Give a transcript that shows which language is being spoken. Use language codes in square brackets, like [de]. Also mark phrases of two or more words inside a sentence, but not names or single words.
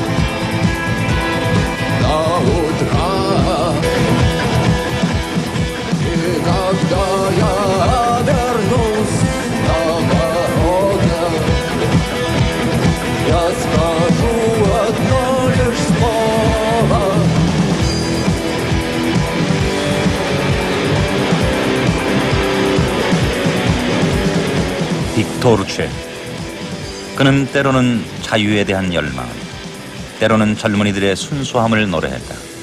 [ru] До утра. И когда я вернусь я скажу одно лишь слово. [ko] 빅토르 최. 그는 때로는 자유에 대한 열망, 때로는 젊은이들의 순수함을 노래했다.